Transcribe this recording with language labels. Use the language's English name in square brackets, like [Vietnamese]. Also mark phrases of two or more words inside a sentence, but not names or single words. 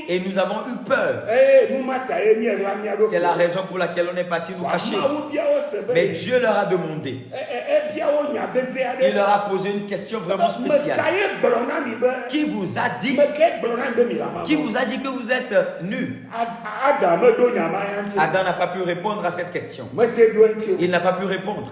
[French] et nous avons eu peur. [Ewe] Eye nu ma ta ye miɣla mia ɖo. [French] C'est la raison pour laquelle on est parti nous cacher. [Ewe] Mawu bia wo [French] Mais Dieu leur a demandé. Il leur a posé une question vraiment spéciale. Qui vous a dit que vous êtes nus? Adam n'a pas pu répondre à cette question. Il n'a pas pu répondre.